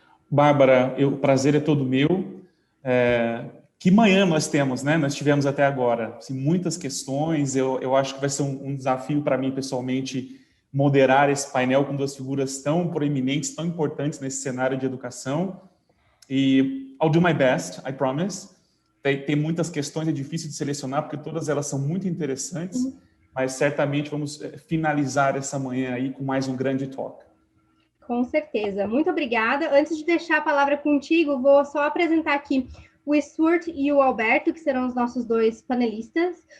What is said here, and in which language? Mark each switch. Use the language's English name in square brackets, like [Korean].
[Portuguese] Bárbara, o prazer é todo meu. Que manhã nós temos, né? Nós tivemos até agora assim, muitas questões. Eu acho que vai ser um desafio para mim, pessoalmente, moderar esse painel com duas figuras tão proeminentes, tão importantes nesse cenário de educação. E [English] I'll do my best, I promise. [Portuguese] Tem muitas questões, é difícil de selecionar, porque todas elas são muito interessantes, mas certamente vamos finalizar essa manhã aí com mais um grande talk. Com certeza. Muito obrigada. Antes de deixar a palavra contigo, vou só apresentar aqui o Stuart e o Alberto, que serão os nossos dois panelistas.